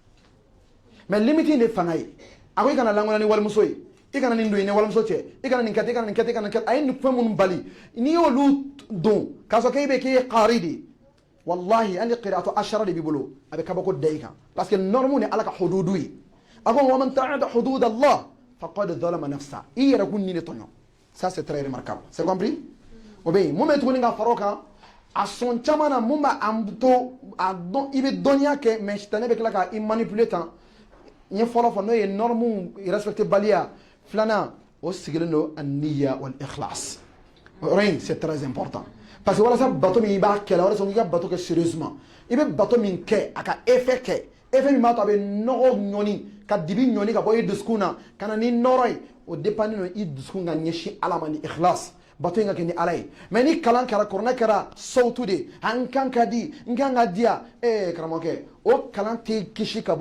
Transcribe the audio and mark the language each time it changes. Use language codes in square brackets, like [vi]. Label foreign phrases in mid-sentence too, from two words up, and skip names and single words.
[bm] mais limite in de fanga ye a ko i kana lankolo ni walimuso ye i kana nin don i ni walimuso cɛ i kana nin kɛ i kana nin kɛ i kana nin kɛ a ye nin fɛn minnu bali n'i y'olu don k'a sɔrɔ k'e bɛ k'e ye qaari de ye wallahi hali [ar] القراءات العشر [bm] de b'i bolo a bɛ kabako da i kan [fr] parce que norme [bm] ni ala ka hududu ye a ko [ar] ومن يتعد حدود الله فقد ظلم نفسه [bm] i yɛrɛ kun ni de tɔɲɔ [fr] ça c'est très remarquable c'est compris [bm] o bɛ yen mun bɛ tuguni ka far'o kan a sɔn caman na mun b'a to a dɔn i bɛ dɔnniya kɛ mais sitanɛ bɛ tila ka i manipuler tan n ye fɔlɔ fɔ n'o ye [fr] norme respecté [bm] baliya filanan o sigilen don [ar] النية والإخلاص [fr] rien c'est très important parce que [bm] walasa bato min i b'a kɛ la walasa i ka bato kɛ sérieusement i bɛ bato min kɛ a ka effet kɛ effet min b'a to a bɛ nɔgɔ ɲɔni ka dibi ɲɔni ka bɔ i dusukun na ka na ni nɔrɔ ye o dépend don i dusukun ka ɲɛsin ala ma ni ikhlas bato in ka kɛ ni ala ye mais ni kalan kɛra kuranɛ kɛra sawtu de an kan ka di n kan ka diya karamɔgɔkɛ o kalan tɛ kisi ka bɔ